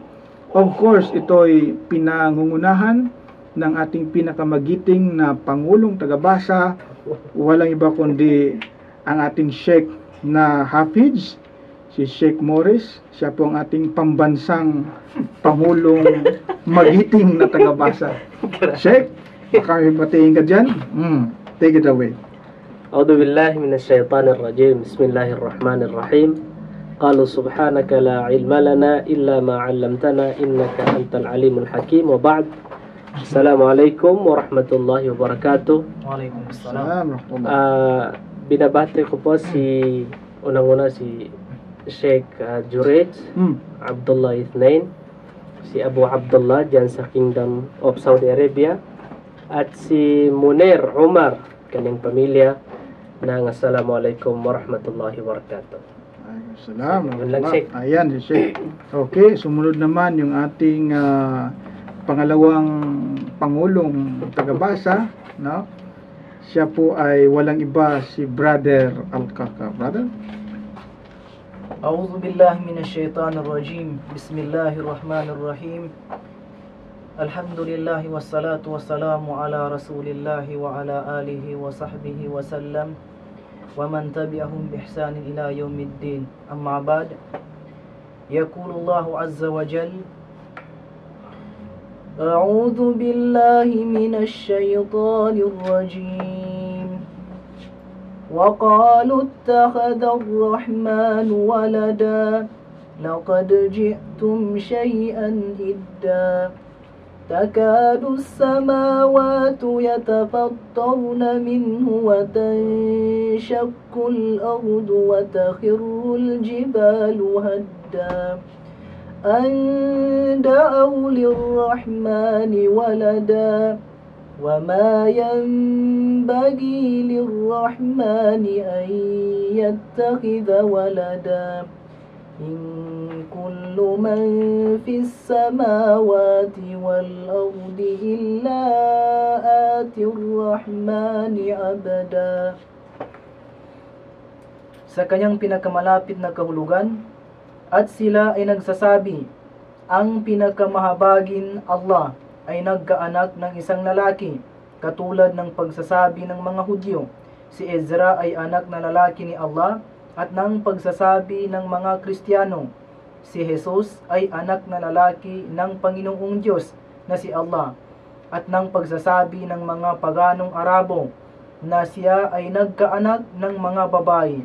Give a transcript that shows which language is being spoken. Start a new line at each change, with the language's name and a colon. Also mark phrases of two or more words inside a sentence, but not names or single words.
English: Of course,
Filipino: ito'y pinangungunahan ng ating pinakamagiting na Pangulong tagabasa. Walang iba kundi ang ating Sheikh na Hafiz, si Sheikh Morris. Siya po ang ating pambansang Pangulong magiting na tagabasa. Sheikh, makabatiin ka dyan?
English: Take it away.
Arabic: أعوذ بالله من الشيطان الرجيم. بسم الله الرحمن الرحيم. قالوا سبحانك لا علم لنا إلا ما علمتنا إنك أنت العليم الحكيم. وبعد. السلام عليكم ورحمة الله وبركاته. وعليكم السلام.
Filipino: Binabati ko po si unang-una si Sheikh Jureid Abdullah Ithnain, si Abu Abdullah dyan sa Kingdom of Saudi Arabia, at si Munir Umar, kanyang pamilya, ng
Arabic: السلام عليكم ورحمة الله وبركاته.
Filipino: Salamat. Ayan si Sheikh. Okay, sumunod naman yung ating pangalawang Pangulong tagabasa, no? Siya po ay walang iba, si Brother Al-Kaka. Brother?
Arabic: أعوذ بالله من الشيطان الرجيم. بسم الله الرحمن الرحيم. الحمد لله والصلاة والسلام على رسول الله وعلى آله وصحبه وسلم ومن تبعهم بإحسان إلى يوم الدين. أما بعد. يقول الله عز وجل: أعوذ بالله من الشيطان الرجيم. وقالوا اتخذ الرحمن ولدا لقد جئتم شيئا إدا. تكاد السماوات يتفطرن منه وتنشق الأرض وتخر الجبال هدا أن دعوا للرحمن ولدا وما ينبغي للرحمن أن يتخذ ولدا إن كل من في السماوات والأرض إلا آتي الرحمن عبدا.
Filipino: Sa kanyang pinakamalapit na kahulugan, at sila ay nagsasabi, ang pinakamahabagin Allah ay nagkaanak ng isang lalaki, katulad ng pagsasabi ng mga Hudyo, si Ezra ay anak na lalaki ni Allah, at ng pagsasabi ng mga Kristiyano, si Jesus ay anak na lalaki ng Panginoong Diyos na si Allah, at ng pagsasabi ng mga paganong Arabo na siya ay nagkaanak ng mga babae.